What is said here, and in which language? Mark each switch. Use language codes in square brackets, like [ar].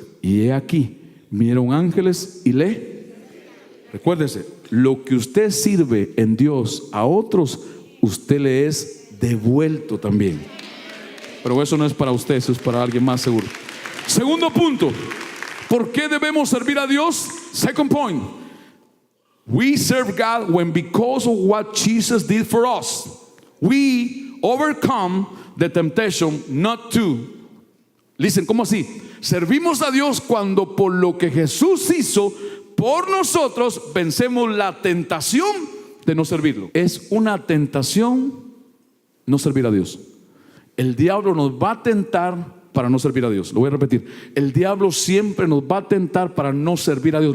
[es] Y he aquí, vinieron ángeles y recuérdese, lo que usted sirve en Dios a otros, usted le es devuelto también. Pero eso no es para usted, eso es para alguien más seguro. Segundo punto, ¿por qué debemos servir a Dios? [en] Second point, we serve God when because of what Jesus did for us, we overcome the temptation not to. Listen, [es] ¿cómo así? Servimos a Dios cuando por lo que Jesús hizo por nosotros vencemos la tentación de no servirlo. Es una tentación no servir a Dios. El diablo nos va a tentar para no servir a Dios. Lo voy a repetir, el diablo siempre nos va a tentar para no servir a Dios.